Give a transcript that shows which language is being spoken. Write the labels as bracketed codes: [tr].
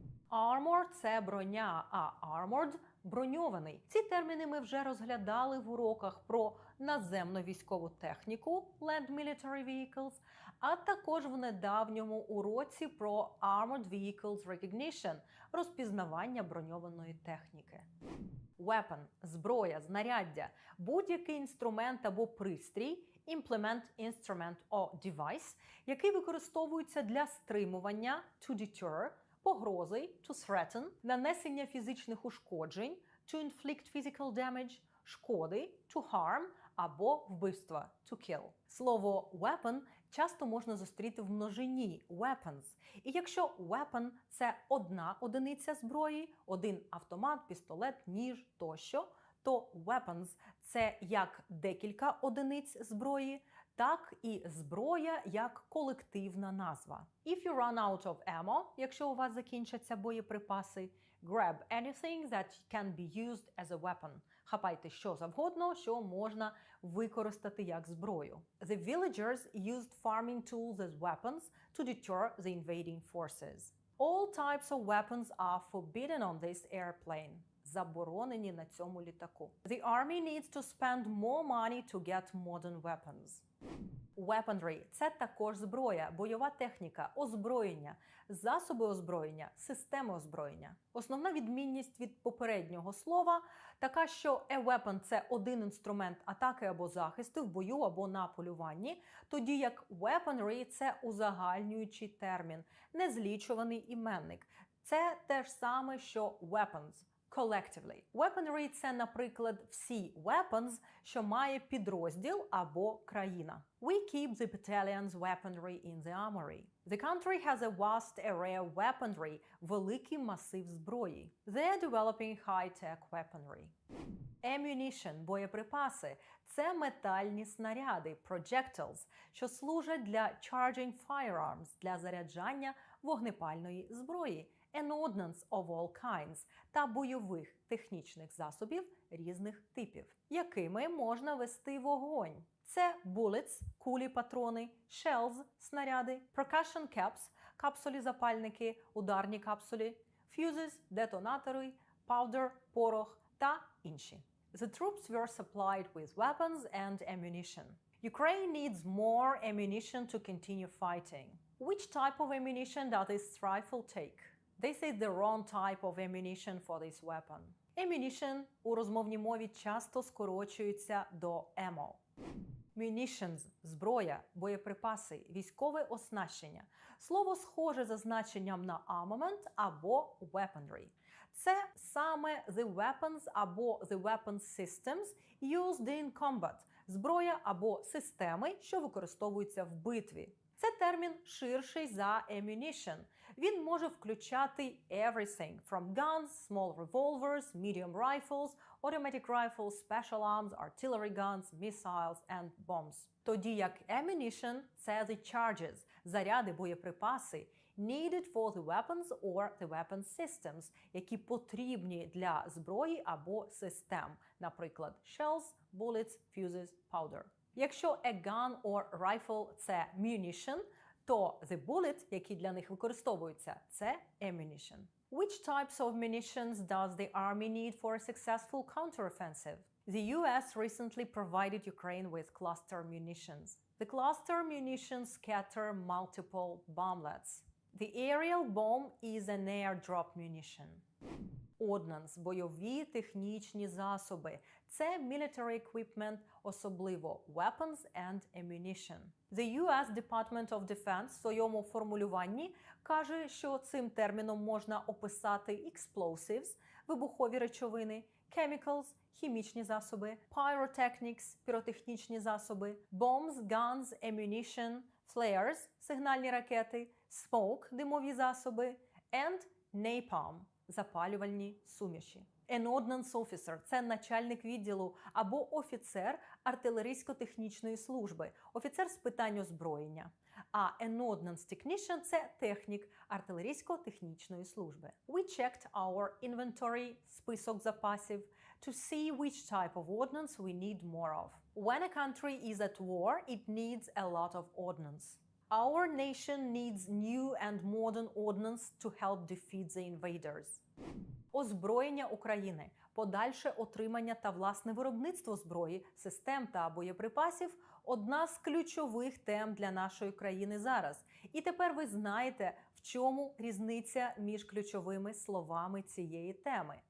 [uk] Armor – це броня, а armored – броньований. Ці терміни ми вже розглядали в уроках про наземну військову техніку [en] land military vehicles, [uk] а також в недавньому уроці про [en] Armored Vehicles Recognition [uk] – розпізнавання броньованої техніки. Weapon – зброя, знаряддя, будь-який інструмент або пристрій, [en] implement, instrument or device, [uk] який використовується для стримування [en] to deter, [uk] погрози [en] to threaten, [uk] нанесення фізичних ушкоджень [en] to inflict physical damage, [uk] шкоди [en] to harm [uk] або вбивства [en] to kill. [uk] Слово weapon часто можна зустріти в множині weapons. І якщо weapon – це одна одиниця зброї, один автомат, пістолет, ніж тощо, то weapons – це як декілька одиниць зброї, так і зброя як колективна назва. [en] If you run out of ammo, [uk] якщо у вас закінчаться боєприпаси, [en] grab anything that can be used as a weapon. [uk] Хапайте що завгодно, що можна використати як зброю. [en] The villagers used farming tools as weapons to deter the invading forces. All types of weapons are forbidden on this airplane. [uk] Заборонені на цьому літаку. [en] The army needs to spend more money to get modern weapons. [uk] Weaponry – це також зброя, бойова техніка, озброєння, засоби озброєння, системи озброєння. Основна відмінність від попереднього слова така, що a weapon – це один інструмент атаки або захисту в бою або на полюванні, тоді як weaponry – це узагальнюючий термін, незлічуваний іменник. Це те ж саме, що weapons. [en] Collectively. [uk] Weaponry – це, наприклад, всі weapons, що має підрозділ або країна. [en] We keep the battalion's weaponry in the armory. The country has a vast array of weaponry, [uk] великий масив зброї. [en] They are developing high-tech weaponry. [uk] Ammunition – боєприпаси – це метальні снаряди, projectiles, що служать для [en] charging firearms, [uk] для заряджання вогнепальної зброї. [en] An ordnance of all kinds [uk] та бойових технічних засобів різних типів, якими можна вести вогонь. Це bullets – кулі-патрони, shells – снаряди, [en] percussion caps [uk] – капсулі-запальники, ударні капсулі, fuses – детонатори, powder – порох та інші. [en] The troops were supplied with weapons and ammunition. Ukraine needs more ammunition to continue fighting. Which type of ammunition does this rifle take? This is the wrong type of ammunition for this weapon. [uk] Ammunition у розмовній мові часто скорочується до ammo. Munitions – зброя, боєприпаси, військове оснащення. Слово схоже за значенням на armament або weaponry. Це саме the weapons або [en] the weapon systems used in combat [uk] – зброя або системи, що використовуються в битві. Це термін ширший за ammunition. Він може включати [en] everything from guns, small revolvers, medium rifles, automatic rifles, special arms, artillery guns, missiles and bombs. [uk] Тоді як [en] ammunition – це the charges, [uk] заряди, боєприпаси, [en] needed for the weapons or the weapon systems, [uk] які потрібні для зброї або систем, наприклад, [en] shells, bullets, fuses, powder. Якщо a gun or rifle – це munition, то the bullet, [uk] які для них використовуються, [en] це ammunition. Which types of munitions does the army need for a successful counteroffensive? The US recently provided Ukraine with cluster munitions. The cluster munitions scatter multiple bomblets. The aerial bomb is an airdrop munition. [uk] Ordnance – бойові технічні засоби. [en] Це military equipment, особливо weapons and ammunition. [uk] The US Department of Defense в своєму формулюванні каже, що цим терміном можна описати explosives – вибухові речовини, chemicals – хімічні засоби, pyrotechnics – піротехнічні засоби, bombs, guns, ammunition, flares – сигнальні ракети, smoke – димові засоби, and napalm – запалювальні суміші. An ordnance officer – це начальник відділу або офіцер артилерійсько-технічної служби, офіцер з питань озброєння. А an ordnance technician – це технік артилерійсько-технічної служби. [en] We checked our inventory – [uk] список запасів [en] to see which type of ordnance we need more of. When a country is at war, it needs a lot of ordnance. Our nation needs new and modern ordnance to help defeat the invaders. [uk] Озброєння України, подальше отримання та власне виробництво зброї, систем та боєприпасів – одна з ключових тем для нашої країни зараз. І тепер ви знаєте, в чому різниця між ключовими словами цієї теми.